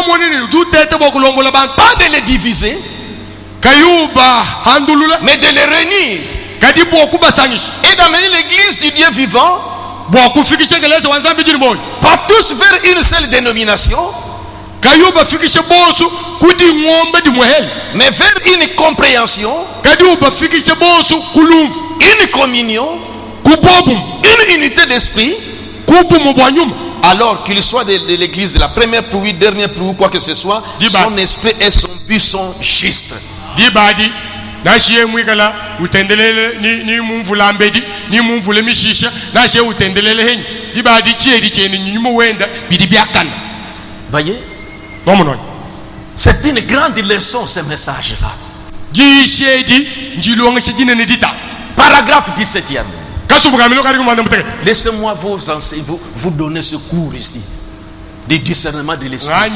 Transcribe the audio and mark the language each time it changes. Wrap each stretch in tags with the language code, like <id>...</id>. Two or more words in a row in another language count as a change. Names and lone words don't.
<fr>de les diviser, mais de les réunir et d'amener l'église du Dieu vivant, pas tous vers une seule dénomination, mais vers une compréhension, une communion, une unité d'esprit. Alors qu'il soit de l'église de la première prouille, dernière prouille, quoi que ce soit, son esprit et son but sont justes.</fr> <lua>na shiye mwikala utendelele ni mumvula mbedi ni mumvula mishisha na shiye utendelele henyi dibadi chiedi cheni nyuma wenda bidi biakana.</lua> <fr>Voyez, c'est une grande leçon ce message là. Paragraphe 17e. Laissez-moi vous donner ce cours ici du discernement de l'esprit.</fr>